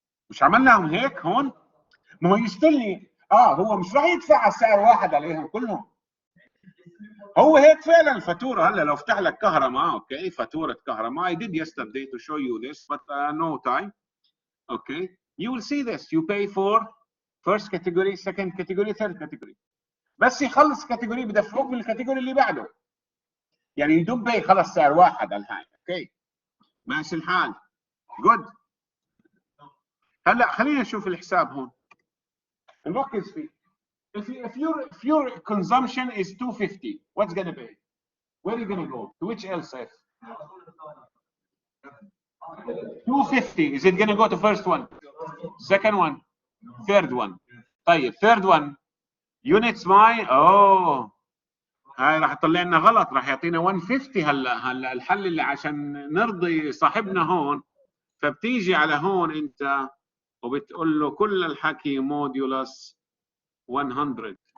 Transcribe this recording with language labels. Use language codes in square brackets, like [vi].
[ar] مش عملناهم هيك هون؟ ما هو يشتري هو مش راح يدفع سعر واحد عليهم كلهم. هو هيك فعلا الفاتوره. هلا لو فتح لك كهرباء اوكي فاتوره كهرباء [en] I did yesterday to show you this but no time. Okay, you will see this. You pay for first category, second category, third category. [ar] بس يخلص كاتيجوري بدفعوك بالكاتيجوري اللي بعده. يعني [en] you don't pay [ar] خلص سعر واحد على الهاي. اوكي ماشي الحال. [en] Good. [ar] هلا خلينا نشوف الحساب هون. نركز فيه. [en] If your consumption is 250, what's gonna be? Where are you gonna go? To which ELIF? 250. Is it gonna go to first one, second one, third one? [ar] طيب [en] third one units my [ar] هاي راح تطلع لنا غلط. راح يعطينا 150. هلا الحل اللي عشان نرضي صاحبنا هون فبتيجي على هون انت وبتقول له كل الحكي موديولس 100.